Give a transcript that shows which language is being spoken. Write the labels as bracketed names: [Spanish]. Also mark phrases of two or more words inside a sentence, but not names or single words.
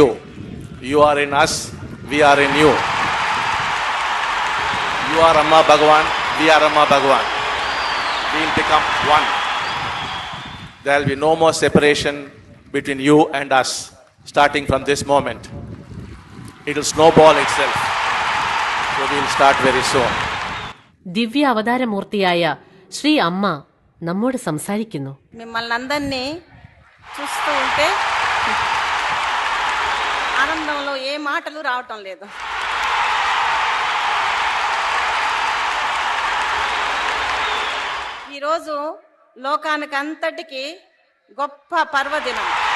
[English] You are in us, we are in you. You are Amma Bhagavan, we are Amma Bhagavan. We will become one. There will be no more separation between you and us, starting from this moment. It will snowball itself. So we will start very soon. [Malayalam] ദിവ്യ അവതാരമൂർത്തിയായ ശ്രീ അമ്മ നമ്മോട് സംസാരിക്കുന്നു. [Telugu] మిమ్మల్ని అందరినీ చూస్తూ ఉంటే ఆనందంలో ఏ మాటలు రావటం లేదు. ఈరోజు లోకానికి అంతటికి గొప్ప పర్వదినం.